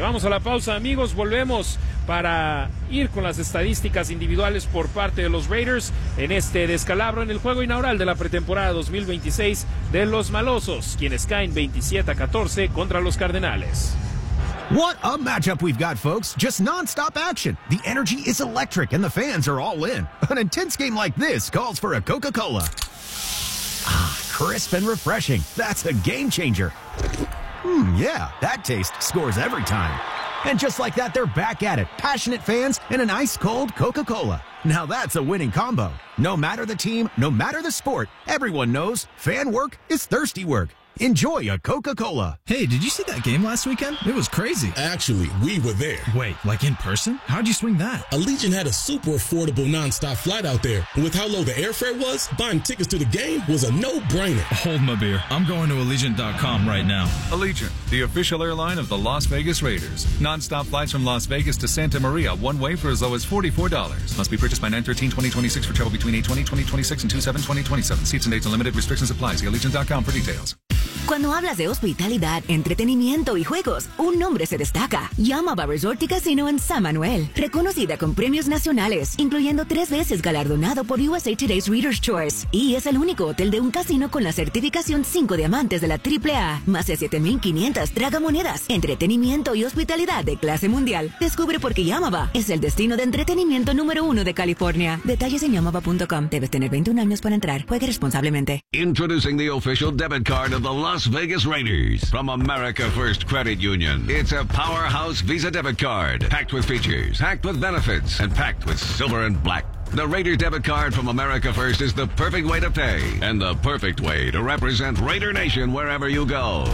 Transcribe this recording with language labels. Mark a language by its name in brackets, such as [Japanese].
[Spanish] Vamos a la pausa, amigos, volvemos para ir con las estadísticas individuales por parte de los Raiders en este descalabro en el juego inaugural de la pretemporada 2026 de los Malosos, quienes caen 27 a 14 contra los Cardenales. [English] What a matchup we've got, folks. Just nonstop action. The energy is electric and the fans are all in. An intense game like this calls for a Coca-Cola. Ah, crisp and refreshing. That's a game changer. Mmm, yeah, that taste scores every time. And just like that, they're back at it. Passionate fans and an ice-cold Coca-Cola. Now that's a winning combo. No matter the team, no matter the sport, everyone knows fan work is thirsty work. Enjoy a Coca-Cola. Hey, did you see that game last weekend? It was crazy. Actually, we were there. Wait, like in person? How'd you swing that? Allegiant had a super affordable nonstop flight out there. And with how low the airfare was, buying tickets to the game was a no-brainer. Hold my beer. I'm going to Allegiant.com right now. Allegiant, the official airline of the Las Vegas Raiders. Nonstop flights from Las Vegas to Santa Maria, one way for as low as $44. Must be purchased by 9/13/2026 for travel between 8/20/2026 and 2/7/2027. Seats and dates unlimited. Restrictions apply. See Allegiant.com for details. [Spanish] Cuando hablas de hospitalidad, entretenimiento y juegos, un nombre se destaca. Yamaba Resort y Casino en San Manuel. Reconocida con premios nacionales, incluyendo 3 veces galardonado por USA Today's Reader's Choice. Y es el único hotel de un casino con la certificación 5 diamantes de la AAA. Más de 7,500 tragamonedas, entretenimiento y hospitalidad de clase mundial. Descubre por qué Yamaba es el destino de entretenimiento número uno de California. Detalles en Yamaba.com. Debes tener 21 años para entrar. Juegue responsablemente. [English] Introducing the official debit card of the Las Vegas Raiders from America First Credit Union. It's a powerhouse Visa debit card, packed with features, packed with benefits, and packed with silver and black. The Raider debit card from America First is the perfect way to pay and the perfect way to represent Raider Nation wherever you go.